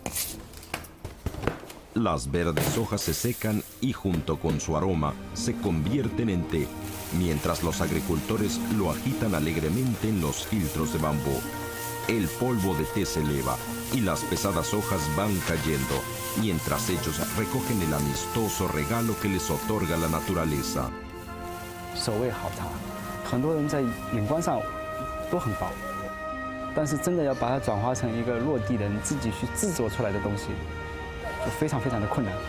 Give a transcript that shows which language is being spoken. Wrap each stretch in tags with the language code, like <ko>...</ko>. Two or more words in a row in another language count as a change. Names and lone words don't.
<es>Las verdes hojas se secan y junto con su aroma se convierten en té, mientras los agricultores lo agitan alegremente en los filtros de bambú. El polvo de té se eleva y las pesadas hojas van cayendo, mientras ellos recogen el amistoso regalo que les otorga la naturaleza.</es> <zh>手味好茶，很多人在眼光上都很薄，但是真的要把它转化成一个落地的你自己去制作出来的东西，就非常非常的困难。</zh>